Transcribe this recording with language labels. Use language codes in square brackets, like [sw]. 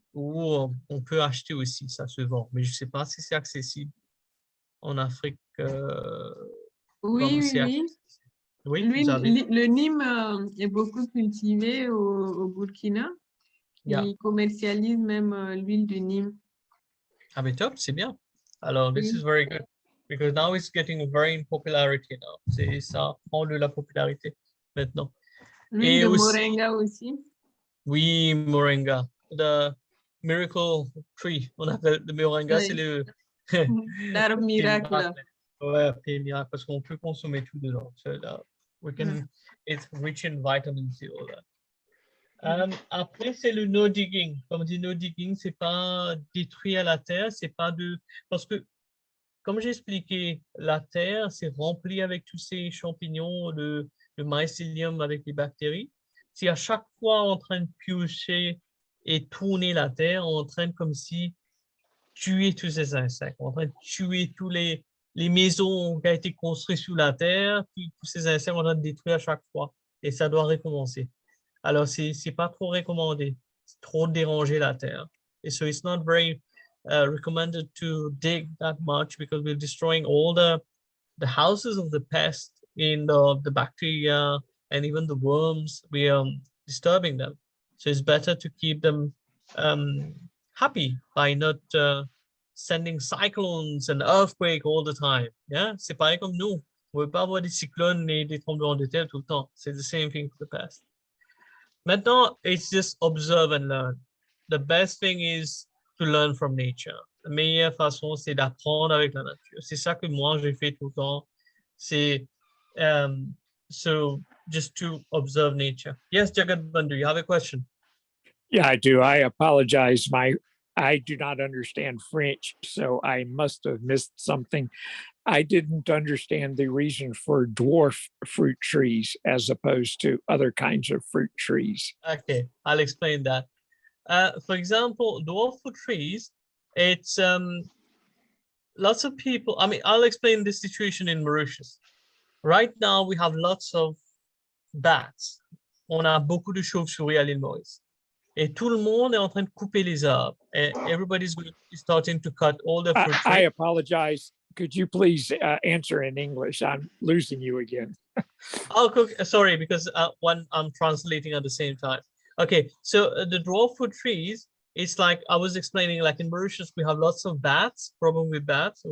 [fr] ou on peut acheter aussi, ça se vend. Mais je ne sais pas si c'est accessible en Afrique. Oui, oui, oui. Oui, vous avez. Le Nîmes est beaucoup cultivé au Burkina. [en] Yeah. [fr] Ils commercialisent même l'huile de Nîmes. Ah, mais top, c'est bien. Alors, [en] this [fr] Oui. [en] is very good. Because now it's getting very in popularity now. [fr] Ça prend de la popularité maintenant. L'huile Et de aussi, moringa aussi. oui, [en] moringa. The miracle tree. [fr] On appelle le moringa, Oui. c'est le L'arbre miracle. Ouais, pied miracle, parce qu'on peut consommer tout dedans. [en] So that we can, it's rich in vitamin C, all that. [fr] Après, c'est le [en] no digging. [fr] Comme dit no digging, c'est pas détruire la terre, c'est pas de, parce que comme j'ai expliqué, la terre, c'est rempli avec tous ces champignons, le mycélium avec les bactéries. Si à chaque fois on est en train de piocher et tourner la terre, on est en train de comme si tuer tous ces insectes, on est en train de tuer tous les maisons qui ont été construites sous la terre, puis tous ces insectes, on est en train de détruire à chaque fois. Et ça doit recommencer. Alors, c'est pas trop recommandé. C'est trop déranger la terre. Et [en] so it's not very recommended to dig that much because we're destroying all the houses of the pests in the bacteria and even the worms. We are disturbing them. So it's better to keep them happy by not sending cyclones and earthquake all the time. Yeah, [fr] c'est pareil comme nous. On ne veut pas avoir des cyclones et des tremblements de terre tout le temps. C'est [en] the same thing for the pest. [fr] Maintenant, [en] it's just observe and learn. The best thing is to learn from nature. [fr] La meilleure façon, c'est d'apprendre avec la nature. C'est ça que moi, j'ai fait tout le temps. C'est [en] so just to observe nature. Yes, Jagat Bandhu, you have a question? Yeah, I do. I apologize. I do not understand French, so I must have missed something. I didn't understand the reason for dwarf fruit trees as opposed to other kinds of fruit trees. Okay, I'll explain that. For example, dwarf fruit trees, it's lots of people, I mean, I'll explain the situation in Mauritius. Right now, we have lots of bats. [fr] On a beaucoup de chauves-souris à l'île Maurice. Et tout le monde est en train de couper les arbres. [en] And everybody's starting to cut all the fruit trees. I apologize. Could you please answer in English? I'm losing you again. Oh, sorry, because one I'm translating at the same time. Okay, so the dwarf fruit trees, it's like I was explaining, like in Mauritius, we have lots of bats, problem with bats.